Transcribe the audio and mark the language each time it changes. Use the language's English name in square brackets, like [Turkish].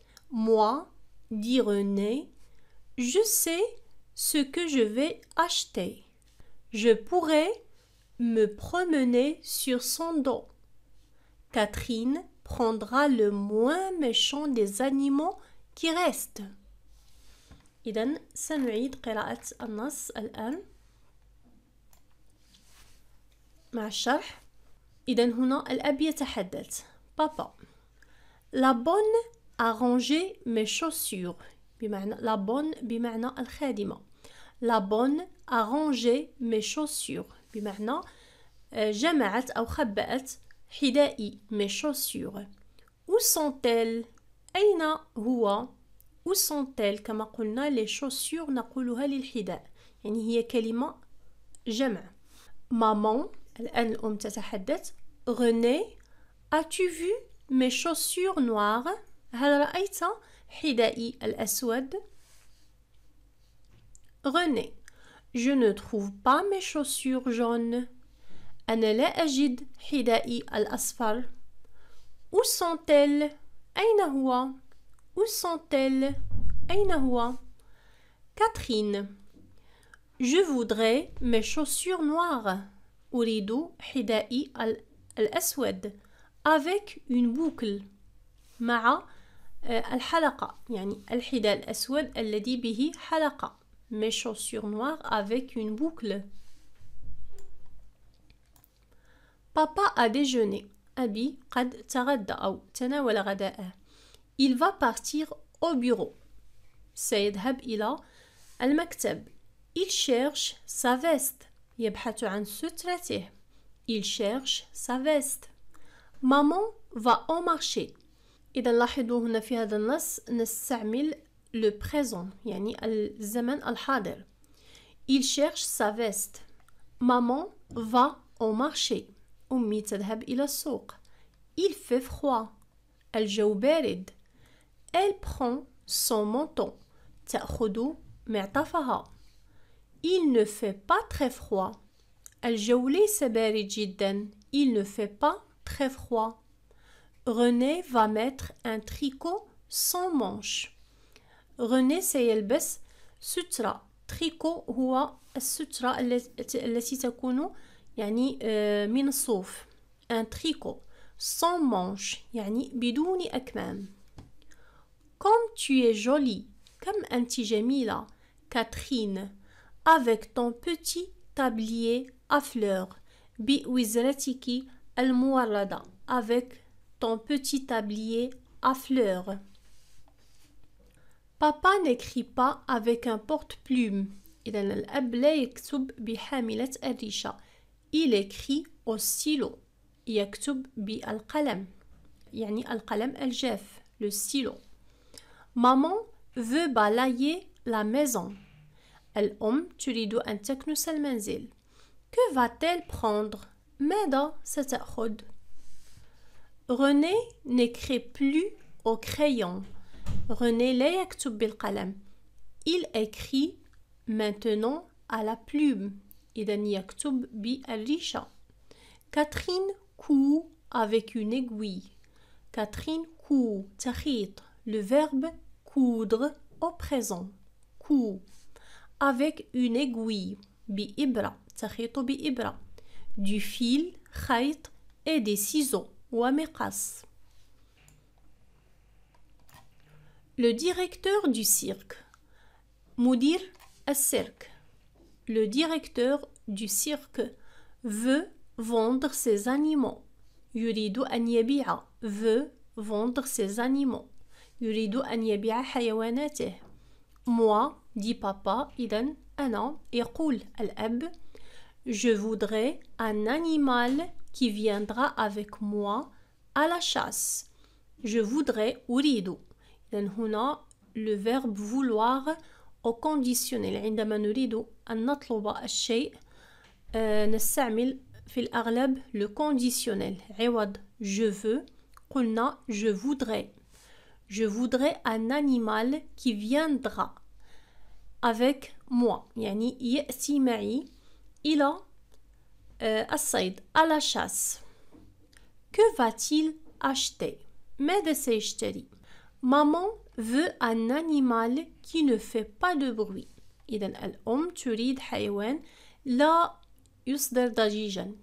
[French] Moi, dit René, je sais ce que je vais acheter. Je pourrais me promener sur son dos. Catherine prendra le moins méchant des animaux qui restent. [Arabic] إذن سنعيد قراءة النص الآن مع الشرح. إذن هنا الأب يتحدث. [French] Papa, la bonne a rangé mes chaussures. [Arabic] بمعنى [French] la bonne [Arabic] بمعنى الخادمة. [French] La bonne a rangé mes chaussures. [Arabic] بمعنى جمعت أو خبأت حذائي [French] mes chaussures. Où sont-elles? [Arabic] أين هو؟ [French] Où sont-elles? [Arabic] كما قلنا [French] les chaussures [Arabic] نقولها للحذاء. يعني هي كلمة جمع. Maman, الآن الأم تتحدث. [French] René, as-tu vu mes chaussures noires? [Arabic] هل رأيت حذائي الأسود؟ [French] René, je ne trouve pas mes chaussures jaunes. [Arabic] أنا لا أجد حذائي الأصفر. [French] Où sont-elles? [Arabic] أين هو؟ [French] Où sont-elles? أين هو؟ Catherine, je voudrais mes chaussures noires. [Arabic] أريد حذائي الأسود [French] avec une boucle [Arabic] مع الحلقة يعني الحذاء الأسود الذي به حلقة. [French] Mes chaussures noires avec une boucle. Papa a déjeuné. [Arabic] أبي قد تغدى أو تناول غداءه. [French] Il va partir au bureau. [Arabic] سيذهب إلى المكتب. [French] Il cherche sa veste. [Arabic] يبحث عن سترته. [French] Il cherche sa veste. Maman va au marché. [Arabic] إذا لاحظوا هنا في هذا النص نستعمل [French] le présent [Arabic] يعني الزمن الحاضر. [French] Il cherche sa veste. Maman va au marché. [Arabic] أمي تذهب إلى السوق. [French] Il fait froid. [Arabic] الجو بارد. [French] Elle prend son manteau. [Arabic] تأخذ معطفها. [French] Il ne fait pas très froid. [Arabic] الجو ليس بارد جدا. [French] Il ne fait pas très froid. René va mettre un tricot sans manches. [Arabic] René سيلبس سترة. تريكو هو السترة التي تكون يعني من الصوف. [French] Un tricot sans manches [Arabic] يعني بدون أكمام. [French] Comme tu es jolie. [Arabic] كم أنت جميلة. [French] Catherine. Avec ton petit tablier à fleurs. [Arabic] بوزرتك الموردة. [French] Avec ton petit tablier à fleurs. Papa n'écrit pas avec un porte-plume. [Arabic] إذن الأب لا يكتب بحاملة الريشة. [French] Il écrit au stylo. [Arabic] يكتب بالقلم. يعني القلم الجاف. [French] Le stylo. Maman veut balayer la maison. [Arabic] الأم تريد أن تكنس المنزل. [French] Que va-t-elle prendre? [Arabic] ماذا ستأخذ؟ [French] René n'écrit plus au crayon. [Arabic] René لا يكتب بالقلم. [French] Il écrit maintenant à la plume. [Arabic] إذن يكتب بالريشة. [French] Catherine coud avec une aiguille. Catherine coud تخيط. Le verbe coudre au présent. Coud. Avec une aiguille. [Arabic] بإبرة. تخيط بإبرة. [French] Du fil, خيط et des ciseaux. [Arabic] ومقص. [French] Le directeur du cirque. [Arabic] مدير السيرك. [French] Le directeur du cirque veut vendre ses animaux. [Arabic] يريد أن يبيع. [French] Veut vendre ses animaux. [Arabic] يريد أن يبيع حيواناته. [French] Moi, dit papa, [Arabic] إذن أنا يقول الأب. [French] Je voudrais un animal qui viendra avec moi à la chasse. Je voudrais أريد. إذن هنا le verbe vouloir au conditionnel. [Arabic] عندما نريد أن نطلب الشيء نستعمل في الأغلب [French] le conditionnel. [Arabic] عوض [French] je veux [Arabic] قلنا [French] je voudrais. Je voudrais un animal qui viendra avec moi. [Arabic] يعني يأتي معي إلى الصيد [French] à la chasse. Que va-t-il acheter? [Arabic] ماذا سيشتري؟ [French] Maman veut un animal qui ne fait pas de bruit. [Arabic] إذن الأم تريد حيوان لا يصدر ضجيجا.